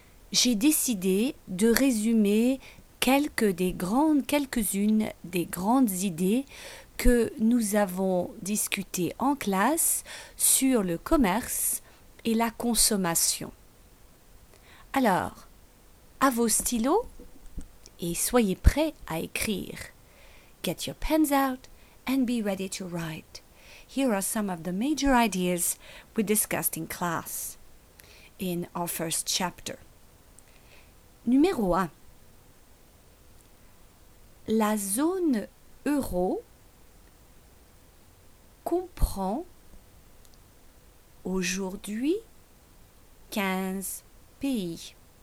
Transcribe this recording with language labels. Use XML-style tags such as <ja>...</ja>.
<fr>J'ai décidé de résumer quelques-unes des grandes idées que nous avons discutées en classe sur le commerce et la consommation. Alors, à vos stylos et soyez prêts à écrire.</fr> <en>Get your pens out and be ready to write. Here are some of the major ideas we discussed in class in our first chapter.</en> <fr>Numéro 1. La zone euro comprend aujourd'hui 15 pays.</fr>